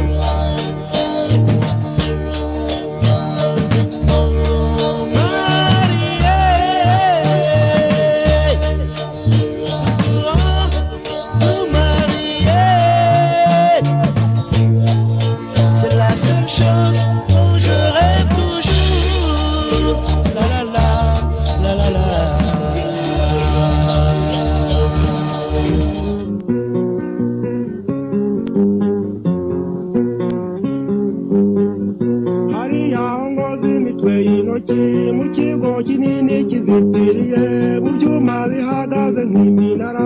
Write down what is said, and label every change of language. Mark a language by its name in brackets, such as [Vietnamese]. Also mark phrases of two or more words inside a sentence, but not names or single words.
[French] Nous marier, nous pourrons nous marier. C'est la seule chose dont je rêve toujours. La la la, la la la. [Kinyarwanda] hariya ngozi imitwe y'intoki mu kigo kinini kizitiriye mu byuma bihagaze nk'iminara.